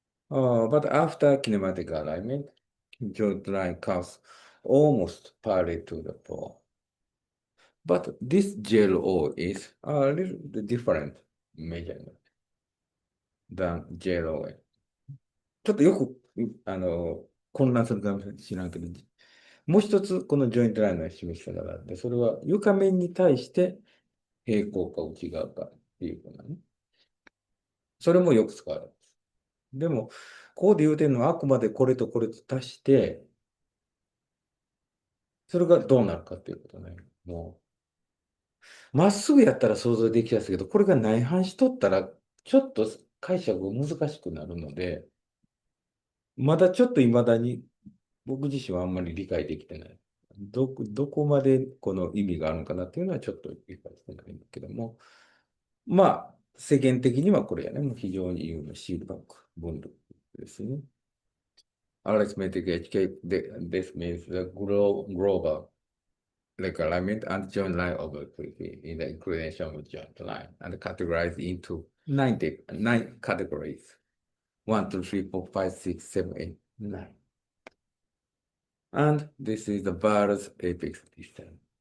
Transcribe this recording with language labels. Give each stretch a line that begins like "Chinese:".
English: But after kinematic alignment, joint line comes almost parallel to the floor. But this JLO is a little different measurement than JLOA.
Japanese: ちょっとよく混乱するかもしれないけど、もう一つこのジョイントラインの示し方があって、それは床面に対して平行か内側かっていうことなね。それもよく使われます。でも、ここで言うてるのはあくまでこれとこれと足して、それがどうなるかっていうことね。もう、まっすぐやったら想像できやすいけど、これが内反しとったら、ちょっと解釈が難しくなるので、まだちょっと未だに僕自身はあんまり理解できてない。どこまでこの意味があるのかなっていうのはちょっと理解してないんだけども、まあ、世間的にはこれやね、もう非常に有名なシールバック分類ですね。
English: Arithmetic aHKA, this means the global like alignment and joint line of equity in the inclination of joint line and categorized into nine categories. 1, 2, 3, 4, 5, 6, 7, 8, 9. And this is the varus apex distance.